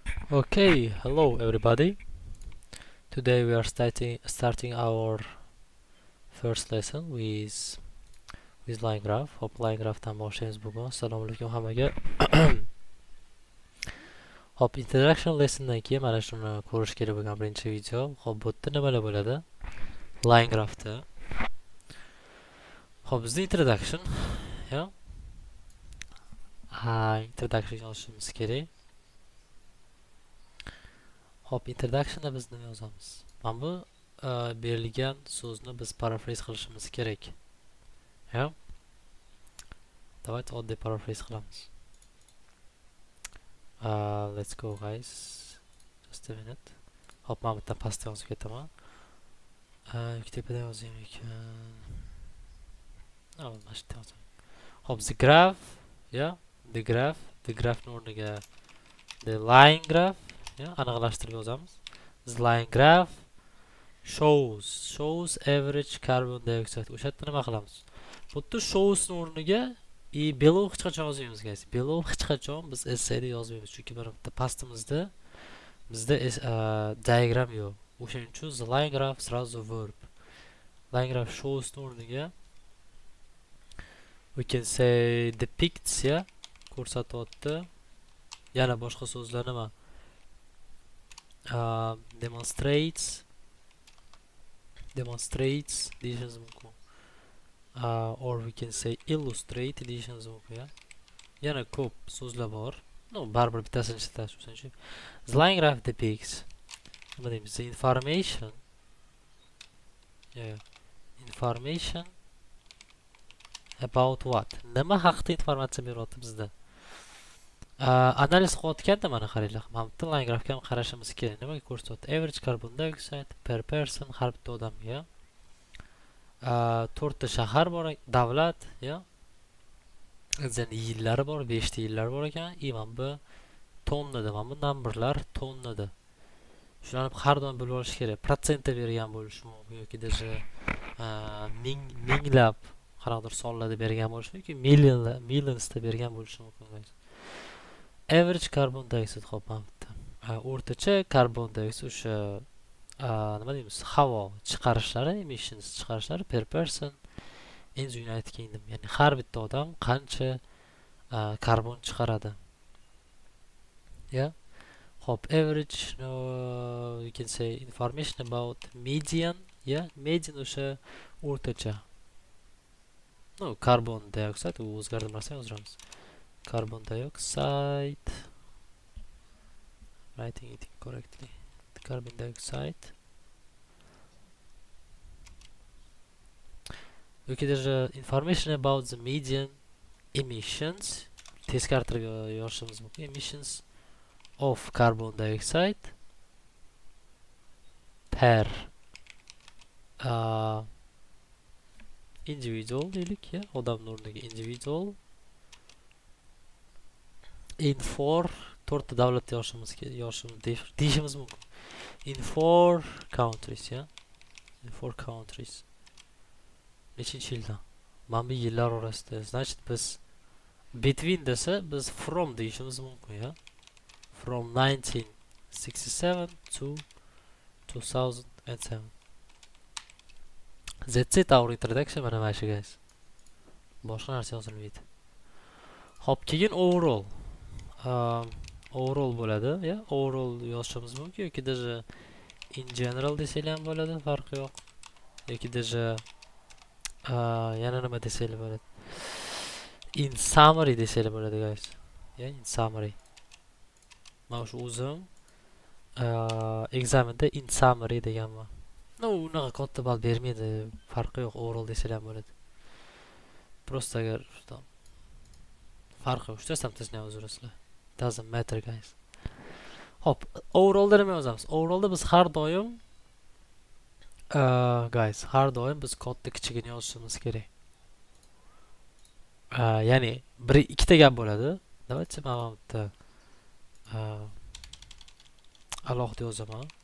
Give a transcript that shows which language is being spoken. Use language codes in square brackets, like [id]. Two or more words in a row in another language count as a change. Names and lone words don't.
[en] Okay, hello everybody. Today we are starting our first lesson with line graph. [uz] Hop [en] line graphdan [uz] boshlaymiz bugun. Assalomu alaykum hammaga. Hop [en] introduction lessondan [uz] keyin mana shuni ko'rish kerak bo'lgan birinchi video. Hop bu yerda nimalar bo'ladi? [en] Line graphda. [uz] Hop bizning introduction, ya. Introduction yozishimiz kerak. Hop introductionda biz nima yozamiz? Mana bu berilgan so'zni biz paraphrase qilishimiz kerak. Ya. Давайте oddiy paraphrase qilamiz. [en] Let's go guys. Just a minute. [uz] Hop, mana bu yerdan pastga yozib ketaman. Tepadan yozayım ekan. Mana shu yerda yozaman. Hop, [en] the graph, yeah, the graph [uz] o'rniga [en] the line graph, yeah, [uz] aniqlashtirib yozamiz. [en] The line graph shows average carbon dioxide. [uz] O'sha yerda nima qilamiz? Bu yerda shows o'rniga below hech qachon yozmaymiz guys. Below hech qachon biz essayda yozmaymiz. Chunki mana bitta pastimizda bizda diagram yo'q. O'shaning uchun [en] the line graph [uz] сразу verb. [en] Line graph shows [uz] o'rniga [en] we can say depicts, [uz] ya, ko'rsatyapti. Yana boshqa so'zlar nima? Demonstrates deyishimiz mumkin. [en] Or we can say illustrate [uz] deyishimiz mumkin, ya. Yana ko'p so'zlar bor. No, baribir bittasini ishlatish uchun. [en] The line graph depicts, [uz] nima deymiz? [en] The information, information about what? [uz] Nima haqida informatsiya beryapti bizda? Analiz qilayotganda mana qaranglar. Mana bu [en] line graphga [uz] ham qarashimiz kerak. Nimaga ko'rsatyapti? [en] Average carbon dioxide per person, [uz] har bitta odamga. 4 ta shahar bor, davlat, ya. Zan yillari bor, 5 ta yillar bor ekan. Mana bu tonnada, mana bu numberlar tonnada. Shularni har doim bilib olish kerak. Protsentda bergan bo'lishi mumkin yoki даже minglab qanaqadir sonlarda bergan bo'lishi mumkin, millionsda bergan bo'lishi mumkin. [en] Average carbon dioxide [uz] hop mana bitta. O'rtacha [en] carbon dioxide [uz] o'sha nima deymiz? Havo chiqarishlari, emissions chiqarishlari [en] per person in the United Kingdom. [uz] Ya'ni har bitta odam qancha karbon chiqaradi. Ya. Hop, [en] average, we can say information about median, yeah, median [uz] o'sha o'rtacha. No, [en] carbon dioxide [uz] o'zgartirmasdan yozamiz. [en] Carbon dioxide, writing it correctly. Carbon dioxide. Okay, there's information about the median emissions. [uz] Teskartirib yozishimiz mumkin. [en] Emissions of carbon dioxide per individual [uz] deylik, ya, odamning o'rniga individual in 4 davlatda deyishimiz mumkin. [en] In 4 countries, ya. In 4 countries. [uz] Nechinchi yildan? Mana bu yillar orasida. Значит, biz between desa biz from deyishimiz mumkin, ya. [en] From 1967 to 2007. That's it, our introduction, mana shu guys. [uz] Boshqa narsa yozilmaydi. Hop, keyin overall. Overall bo'ladi, ya. Overall yozishimiz mumkin yoki даже [en] in general [uz] desanglar ham bo'ladi, farqi yo'q. Yoki даже yana nima desanglar bo'ladi? [en] In summary [uz] desanglar bo'ladi, guys. [en] Ya, in summary. [uz] Mana shu o'zim examenda [en] in summary [uz] deganman. No, unaqa katta ball bermaydi, farqi yo'q, overall desanglar ham bo'ladi. Просто agar farqi yo'q, shtasam tasni o'zingizlar. [en] Doesn't matter, guys. [uz] Hop, overallda nima yozamiz? Overallda biz har doim guys, har doim biz katta kichigini yozishimiz kerak. Ya'ni ikkita gap bo'ladi. Давайте mana bitta alohida yozaman.